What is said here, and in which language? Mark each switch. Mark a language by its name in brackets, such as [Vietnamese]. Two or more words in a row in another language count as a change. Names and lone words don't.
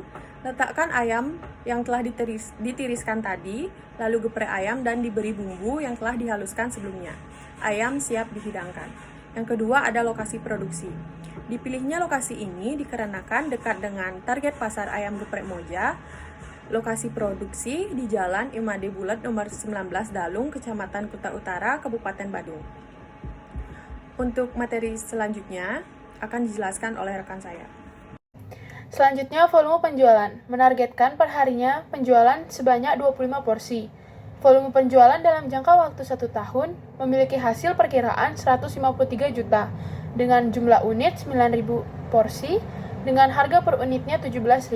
[Indonesian] Letakkan ayam yang telah ditiriskan tadi, lalu geprek ayam dan diberi bumbu yang telah dihaluskan sebelumnya. Ayam siap dihidangkan. Yang kedua ada lokasi produksi. Dipilihnya lokasi ini dikarenakan dekat dengan target pasar ayam geprek Moja. Lokasi produksi di Jalan Imade Bulat nomor 19 Dalung, Kecamatan Kuta Utara, Kabupaten Badung. Untuk materi selanjutnya akan dijelaskan oleh rekan saya. Selanjutnya, volume penjualan. Menargetkan perharinya penjualan sebanyak 25 porsi. Volume penjualan dalam jangka waktu 1 tahun memiliki hasil perkiraan 153 juta dengan jumlah unit 9.000 porsi dengan harga per unitnya 17.000.